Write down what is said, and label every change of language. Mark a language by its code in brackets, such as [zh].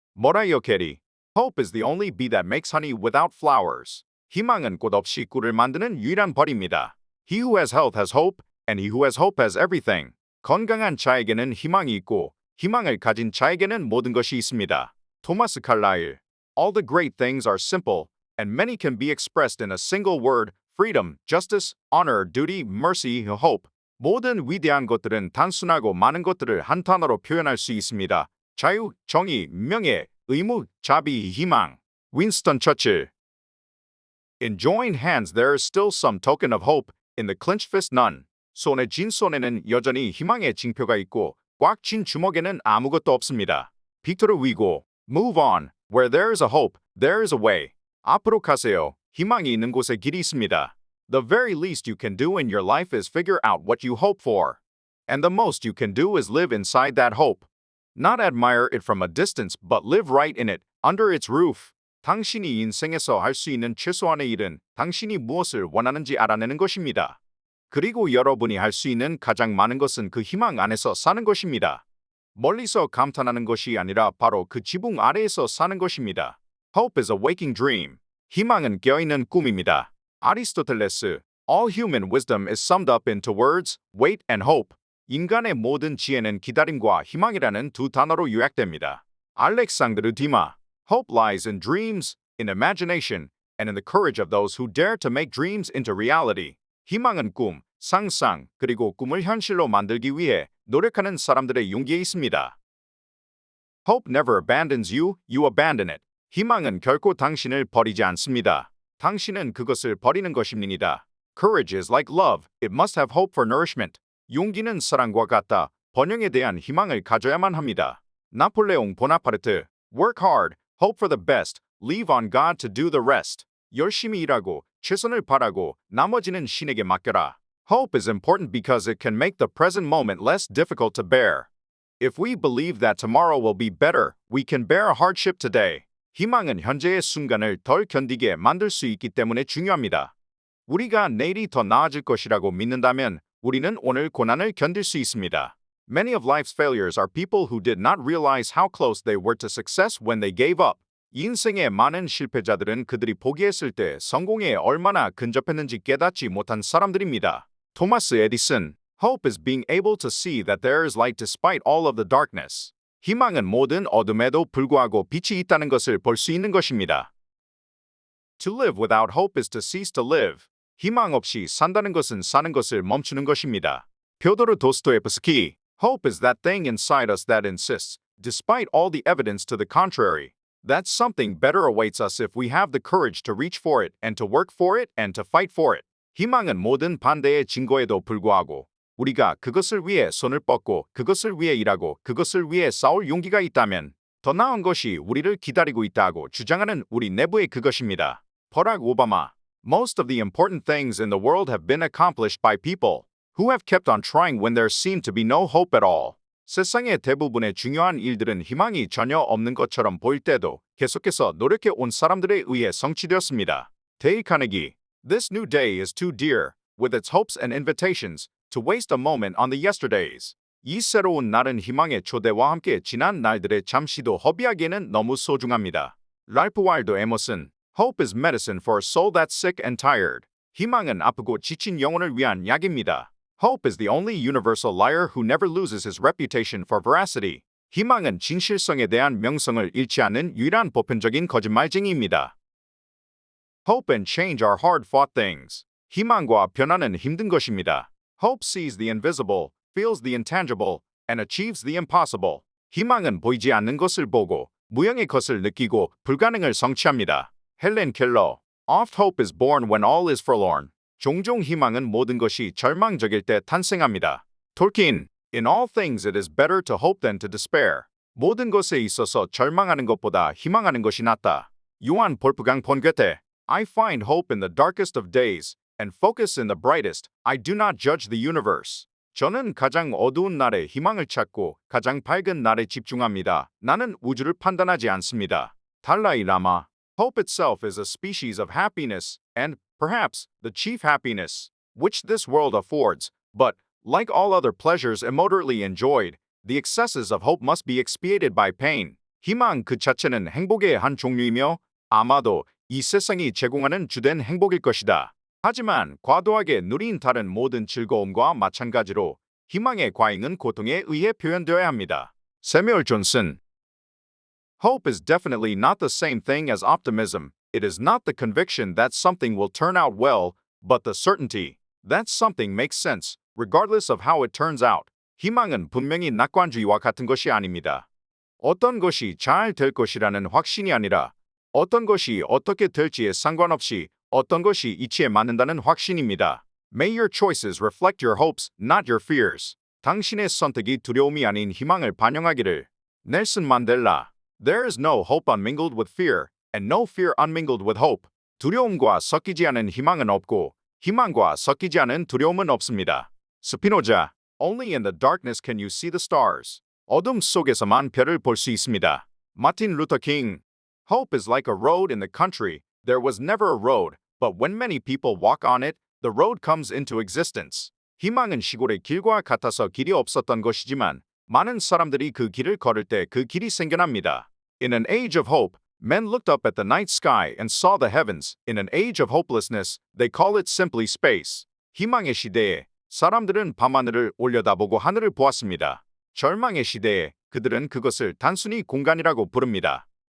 [ko] 머라이어 캐리. [en] Hope is the only bee that makes honey without flowers. [ko] 희망은 꽃 없이 꿀을 만드는 유일한 벌입니다. [en] He who has health has hope, and he who has hope has everything. [ko] 건강한 자에게는 희망이 있고 희망을 가진 자에게는 모든 것이 있습니다. 토마스 칼라일. [en] All the great things are simple, and many can be expressed in a single word. Freedom, justice, honor, duty, mercy, hope. [ko] 모든 위대한 것들은 단순하고 많은 것들을 한 단어로 표현할 수 있습니다. 자유, 정의, 명예, 의무, 자비, 희망. 윈스턴 처칠. [en] In joined hands there is still some token of hope, in the clenched fist none. [ko] 손에 쥔 손에는 여전히 희망의 징표가 있고 꽉 쥔 주먹에는 아무것도 없습니다. 빅토르 위고. [en] Move on. Where there is a hope, there is a way. [ko] 앞으로 가세요. 희망이 있는 곳에 길이 있습니다. [en] The very least you can do in your life is figure out what you hope for. And the most you can do is live inside that hope. Not admire it from a distance, but live right in it, under its roof. [ko] 당신이 인생에서 할 수 있는 최소한의 일은 당신이 무엇을 원하는지 알아내는 것입니다. 그리고 여러분이 할 수 있는 가장 많은 것은 그 희망 안에서 사는 것입니다. 멀리서 감탄하는 것이 아니라 바로 그 지붕 아래에서 사는 것입니다. [en] Hope is a waking dream. [ko] 희망은 깨어있는 꿈입니다. 아리스토텔레스. [en] All human wisdom is summed up into words, wait and hope. [ko] 인간의 모든 지혜는 기다림과 희망이라는 두 단어로 요약됩니다. 알렉산드르 디마. [en] Hope lies in dreams, in imagination, and in the courage of those who dare to make dreams into reality. [ko] 희망은 꿈, 상상, 그리고 꿈을 현실로 만들기 위해 노력하는 사람들의 용기에 있습니다. [en] Hope never abandons you, you abandon it. [ko] 희망은 결코 당신을 버리지 않습니다. 당신은 그것을 버리는 것입니다. [en] Courage is like love, it must have hope for nourishment. [ko] 용기는 사랑과 같다. 번영에 대한 희망을 가져야만 합니다. 나폴레옹 보나파르트. [en] Work hard, hope for the best, leave on God to do the rest. [ko] 열심히 일하고 최선을 바라고 나머지는 신에게 맡겨라. [en] Hope is important because it can make the present moment less difficult to bear. If we believe that tomorrow will be better, we can bear a hardship today. [ko] 희망은 현재의 순간을 덜 견디게 만들 수 있기 때문에 중요합니다. 우리가 내일이 더 나아질 것이라고 믿는다면 우리는 오늘 고난을 견딜 수 있습니다. [en] Many of life's failures are people who did not realize how close they were to success when they gave up. [ko] 인생의 많은 실패자들은 그들이 포기했을 때 성공에 얼마나 근접했는지 깨닫지 못한 사람들입니다. 토마스 에디슨. [en] Hope is being able to see that there is light despite all of the darkness. [ko] 희망은 모든 어둠에도 불구하고 빛이 있다는 것을 볼 수 있는 것입니다. [en] To live without hope is to cease to live. [ko] 희망 없이 산다는 것은 사는 것을 멈추는 것입니다. 퓨도르 도스토옙스키. [en] Hope is that thing inside us that insists, despite all the evidence to the contrary, that something better awaits us if we have the courage to reach for it and to work for it and to fight for it. [ko] 희망은 모든 반대의 증거에도 불구하고 우리가 그것을 위해 손을 뻗고 그것을 위해 일하고 그것을 위해 싸울 용기가 있다면 더 나은 것이 우리를 기다리고 있다고 주장하는 우리 내부의 그것입니다. 버락 오바마. [en] Most of the important things in the world have been accomplished by people who have kept on trying when there seemed to be no hope at all. [ko] 세상의 대부분의 중요한 일들은 희망이 전혀 없는 것처럼 보일 때도 계속해서 노력해 온 사람들에 의해 성취되었습니다. 데일 카네기. [en] This new day is too dear, with its hopes and invitations, to waste a moment on the yesterdays. [ko] 이 새로운 날은 희망의 초대와 함께 지난 날들의 잠시도 허비하기에는 너무 소중합니다. 랄프 와일드 에머슨. [en] Hope is medicine for a soul that's sick and tired. [ko] 희망은 아프고 지친 영혼을 위한 약입니다. [en] Hope is the only universal liar who never loses his reputation for veracity. [ko] 희망은 진실성에 대한 명성을 잃지 않는 유일한 보편적인 거짓말쟁이입니다. [en] Hope and change are hard-fought things. [ko] 희망과 변화는 힘든 것입니다. [en] Hope sees the invisible, feels the intangible, and achieves the impossible. [ko] 희망은 보이지 않는 것을 보고 무형의 것을 느끼고 불가능을 성취합니다. 헬렌 켈러. [en] Oft hope is born when all is forlorn. [ko] 종종 희망은 모든 것이 절망적일 때 탄생합니다. 톨킨. [en] In all things it is better to hope than to despair. [ko] 모든 것에 있어서 절망하는 것보다 희망하는 것이 낫다. 요한 볼프강 폰게테. [en] I find hope in the darkest of days and focus in the brightest. I do not judge the universe. [ko] 저는 가장 어두운 날에 희망을 찾고 가장 밝은 날에 집중합니다. 나는 우주를 판단하지 않습니다. 달라이 라마. [en] Hope itself is a species of happiness and, perhaps, the chief happiness which this world affords, but, like all other pleasures immoderately enjoyed, the excesses of hope must be expiated by pain. [ko] 희망 그 자체는 행복의 한 종류이며 아마도 이 세상이 제공하는 주된 행복일 것이다. 하지만 과도하게 누린 다른 모든 즐거움과 마찬가지로 희망의 과잉은 고통에 의해 표현되어야 합니다. 세뮤얼 존슨. [en] Hope is definitely not the same thing as optimism. It is not the conviction that something will turn out well, but the certainty that something makes sense, regardless of how it turns out. [ko] 희망은 분명히 낙관주의와 같은 것이 아닙니다. 어떤 것이 잘 될 것이라는 확신이 아니라 어떤 것이 어떻게 될지에 상관없이 어떤 것이 이치에 맞는다는 확신입니다. [en] May your choices reflect your hopes, not your fears. [ko] 당신의 선택이 두려움이 아닌 희망을 반영하기를. 넬슨 만델라. [en] There is no hope unmingled with fear, and no fear unmingled with hope. [ko] 두려움과 섞이지 않은 희망은 없고, 희망과 섞이지 않은 두려움은 없습니다. 스피노자. [en] Only in the darkness can you see the stars. [ko] 어둠 속에서만 별을 볼 수 있습니다. 마틴 루터 킹. [en] Hope is like a road in the country. There was never a road, but when many people walk on it, the road comes into existence. [ko] 희망은 시골의 길과 같아서 길이 없었던 것이지만 많은 사람들이 그 길을 걸을 때 그 길이 생겨납니다. [en] In an age of hope, men looked up at the night sky and saw the heavens. In an age of hopelessness, they call it simply space. [ko] 희망의 시대에 사람들은 밤하늘을 올려다보고 하늘을 보았습니다. 절망의 시대에 그들은 그것을 단순히 공간이라고 부릅니다.